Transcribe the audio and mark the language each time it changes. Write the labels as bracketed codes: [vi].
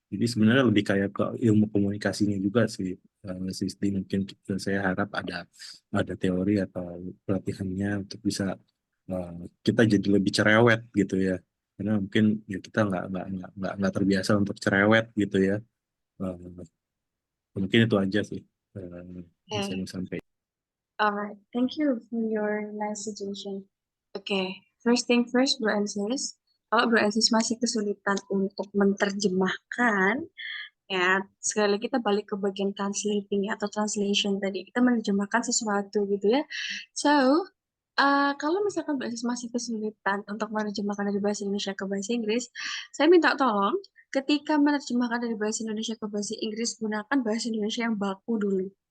[id] Jadi sebenarnya lebih kayak ke ilmu komunikasinya juga sih. Sistem mungkin saya harap ada teori atau pelatihannya untuk bisa kita jadi lebih cerewet gitu ya. Karena mungkin ya kita nggak terbiasa untuk cerewet gitu ya. Mungkin itu aja sih yang saya mau sampaikan. [en] Alright, thank you for your nice suggestion. Oke, first thing first, Bro and Sis. [id] Kalau Bro and Sis masih kesulitan untuk menerjemahkan, ya sekali lagi kita balik ke bagian translating atau translation tadi. Kita menerjemahkan sesuatu gitu ya. So, kalau misalkan Bro and Sis masih kesulitan untuk menerjemahkan dari bahasa Indonesia ke bahasa Inggris, saya minta tolong ketika menerjemahkan dari bahasa Indonesia ke bahasa Inggris, gunakan bahasa Indonesia yang baku dulu.